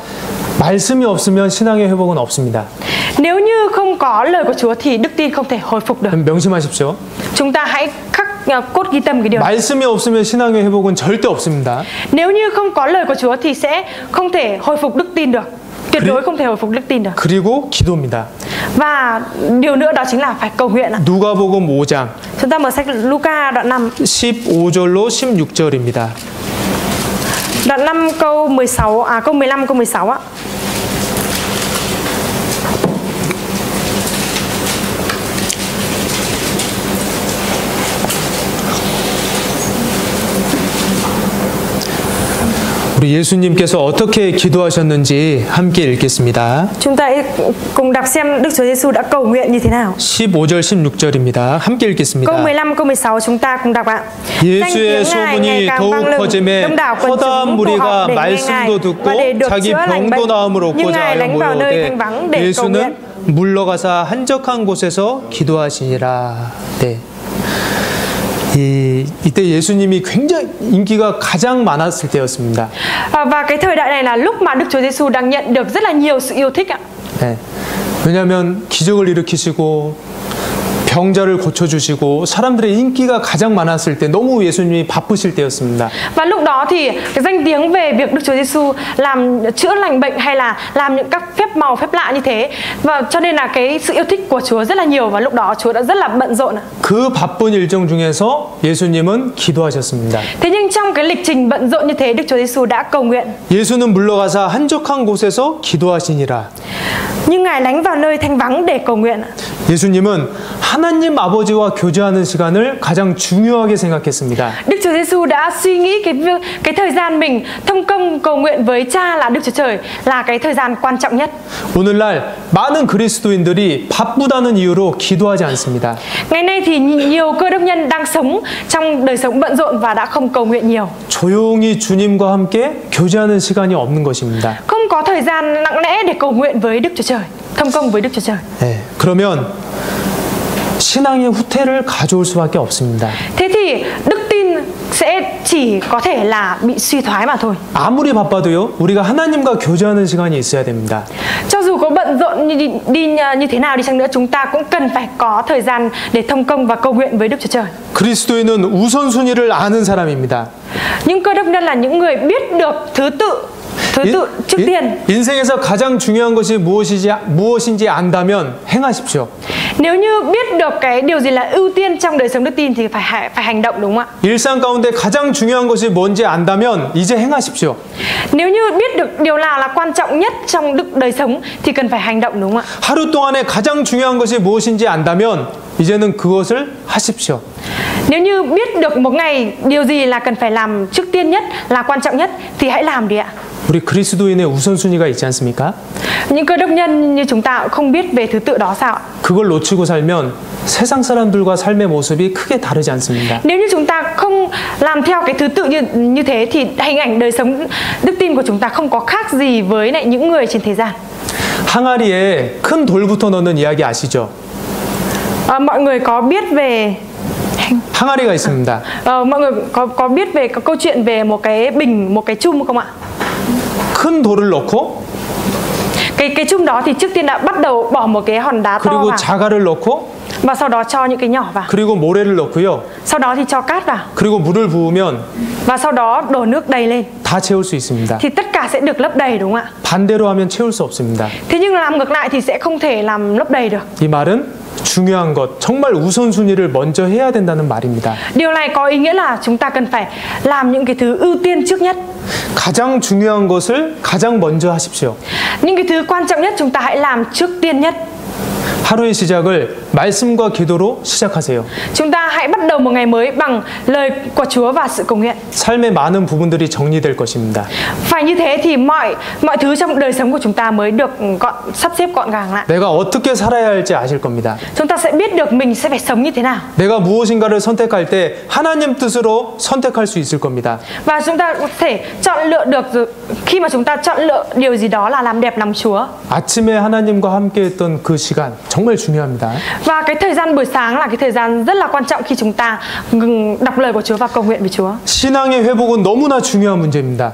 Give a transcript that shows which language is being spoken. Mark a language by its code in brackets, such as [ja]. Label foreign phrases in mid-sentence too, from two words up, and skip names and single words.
[ko] 말씀이 없으면 신앙의 회복은 없습니다. [vi] Nếu như không có lời của Chúa thì đức tin không thể hồi phục được. [ko] 명심하십시오. [vi] Chúng ta hãy cốt ghi tâm cái điều này. [ko] 말씀이 없으면 신앙의 회복은 절대 없습니다. [vi] Nếu như không có lời của Chúa thì sẽ không thể hồi phục đức tin được. Tuyệt đối không thể hồi phục đức tin được. [ko] 그리고 기도입니다. [vi] Và điều nữa đó chính là phải cầu nguyện ạ. [ko] 누가복음 5장 [vi] Chúng ta mở sách Luca đoạn 5 [ko] 15절로 16절입니다. [vi] đoạn 5 câu 16 câu 15 câu 16 ạ. [ko] 우리 예수님께서 어떻게 기도하셨는지 함께 읽겠습니다. [vi] Chúng ta cùng đọc xem Đức Chúa Giêsu đã cầu nguyện như thế nào. [ko] 15절 16절입니다. 함께 [vi] Câu [ko] 읽겠습니다. [vi] 15 câu 16 chúng ta cùng đọc ạ. [ko] 예수의 소문이 더욱 퍼짐에 허다한 무리가 말씀도 듣고 자기 병도 나음을 얻고자 하여 모여오되 예수는 물러가사 한적한 곳에서 기도하시니라. 네. 이때 예수님이 굉장히 인기가 가장 많았을 때였습니다. [vi] Và cái thời đại này là lúc mà Đức Chúa Giêsu đang nhận được rất là nhiều sự yêu thích ạ. [ko] 네. 왜냐하면 기적을 일으키시고 병자를 고쳐주시고 사람들의 인기가 가장 많았을 때 너무 예수님이 바쁘실 때였습니다. [vi] Và lúc đó thì cái danh tiếng về việc Đức Chúa Giêsu làm chữa lành bệnh hay là làm những các phép màu phép lạ như thế, và cho nên là cái sự yêu thích của Chúa rất là nhiều và lúc đó Chúa đã rất là bận rộn. [ko] 그 바쁜 일정 중에서 예수님은 기도하셨습니다. [vi] Thế nhưng trong cái lịch trình bận rộn như thế, Đức Chúa Giêsu đã cầu nguyện. [ko] 예수는 물러가사 한적한 곳에서 기도하시니라. [vi] Nhưng Ngài lánh vào nơi thanh vắng để cầu nguyện. [ko] 예수님은 하나님 아버지와 교제하는 시간을 가장 중요하게 생각했습니다. [vi] Đức Chúa Giêsu đã suy nghĩ cái thời gian mình thông công cầu nguyện với Cha là Đức Chúa Trời là cái thời gian quan trọng nhất. [ko] 오늘날 많은 그리스도인들이 바쁘다는 이유로 기도하지 않습니다. [vi] Ngày nay thì nhiều cơ đốc nhân đang sống trong đời sống bận rộn và đã không cầu nguyện nhiều. [ko] 조용히 주님과 함께 교제하는 시간이 없는 것입니다. [vi] Không có thời gian lặng lẽ để cầu nguyện với Đức Chúa Trời, thông công với Đức Chúa Trời. [ko] 네, 그러면 신앙의 후퇴를 가져올 수밖에 없습니다. [vi] Thế thì đức tin sẽ chỉ có thể là bị suy thoái mà thôi. [ko] 아무리 바빠도요, 우리가 하나님과 교제하는 시간이 있어야 됩니다. [vi] Cho dù có bận rộn như thế nào đi chăng nữa, chúng ta cũng cần phải có thời gian để thông công và cầu nguyện với Đức Chúa Trời. [ko] 그리스도인은 우선순위를 아는 사람입니다. [vi] Những cơ đốc nhân là những người biết được thứ tự trước tiên. [ko] 인생에서 가장 중요한 것이 무엇인지 안다면 행하십시오. [vi] Nếu như biết được cái điều gì là ưu tiên trong đời sống đức tin thì phải hành động, đúng không ạ? [ko] 일상 가운데 가장 중요한 것이 뭔지 안다면 이제 행하십시오. [vi] Nếu như biết được điều nào là quan trọng nhất trong đời sống thì cần phải hành động, đúng không ạ? [ko] 하루 동안에 가장 중요한 것이 무엇인지 안다면 이제는 그것을 하십시오. [vi] Nếu như biết được một ngày điều gì là cần phải làm trước tiên nhất, là quan trọng nhất thì hãy làm đi ạ. [ko] 우리 그리스도인의 우선순위가 있지 않습니까? [vi] Những cơ đốc nhân như chúng ta cũng không biết về thứ tự đó sao ạ? [ko] 그걸 놓치고 살면 세상 사람들과 삶의 모습이 크게 다르지 않습니다. [vi] Nếu như chúng ta không làm theo cái thứ tự như thế thì hình ảnh đời sống đức tin của chúng ta không có khác gì với lại những người trên thế gian. [ko] 항아리에 큰 돌부터 넣는 이야기 아시죠? [vi] Mọi người có biết về [ko] 항아리가 있습니다. [vi] mọi người có biết về câu chuyện về một cái bình, một cái chum không ạ? [ko] 큰 돌을 넣고 [vi] cái chum đó thì trước tiên đã bắt đầu bỏ một cái hòn đá to [ko] 그리고 [vi] vào [ko] 자갈을 넣고 [vi] và sau đó cho những cái nhỏ vào. [ko] 그리고 모래를 넣고요. [vi] Sau đó thì cho cát vào. [ko] 그리고 물을 부으면 [vi] Và sau đó đổ nước đầy lên. [ko] 다 채울 수 있습니다. [vi] Thì tất cả sẽ được lấp đầy, đúng không ạ? [ko] 반대로 하면 채울 수 없습니다. [vi] Thế nhưng làm ngược lại thì sẽ không thể làm lấp đầy được. [ko] 이 말은 중요한 것, 정말 우선순위를 먼저 해야 된다는 말입니다. [vi] Điều này có ý nghĩa là chúng ta cần phải làm những cái thứ ưu tiên trước nhất. [ko] 가장 중요한 것을 가장 먼저 하십시오. [vi] Những cái thứ quan trọng nhất chúng ta hãy làm trước tiên nhất. [ko] 하루의 시작을 말씀과 기도로 시작하세요. [vi] Chúng ta hãy bắt đầu một ngày mới bằng lời của Chúa và sự cầu nguyện. [ko] 삶의 많은 부분들이 정리될 것입니다. [vi] Phải như thế thì mọi thứ trong đời sống của chúng ta mới được sắp xếp gọn gàng lại. [ko] 내가 어떻게 살아야 할지 아실 겁니다. [vi] Chúng ta sẽ biết được mình sẽ phải sống như thế nào. [ko] 내가 무엇인가를 선택할 때 하나님 뜻으로 선택할 수 있을 겁니다. [vi] Và chúng ta có thể chọn lựa được khi mà chúng ta chọn lựa điều gì đó là làm đẹp lòng Chúa. [ko] 아침에 하나님과 함께했던 그 시간 정말 중요합니다. [vi] Và cái thời gian buổi sáng là cái thời gian rất là quan trọng khi chúng ta đọc lời của Chúa và cầu nguyện với Chúa. [ko] 신앙의 회복은 너무나 중요한 문제입니다.